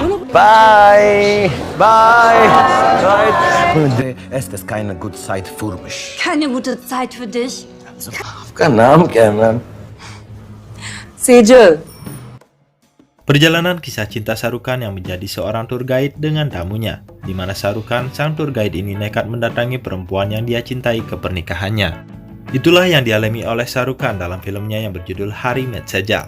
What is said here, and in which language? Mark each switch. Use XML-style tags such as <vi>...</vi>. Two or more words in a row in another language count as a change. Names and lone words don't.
<en>Bye. Bye. Bye.</en> <de>Es ist keine gute Zeit für mich. Keine gute Zeit für dich.</de> <id>Bukan kenan. Sejal. Perjalanan kisah cinta Shahrukh yang menjadi seorang</id> <en>tour guide</en> <id>dengan tamunya, di mana Shahrukh, sang</id> <en>tour guide</en> <id>ini nekat mendatangi perempuan yang dia cintai ke pernikahannya. Itulah yang dialami oleh Shahrukh dalam filmnya yang berjudul Harry Met Sejal.</id>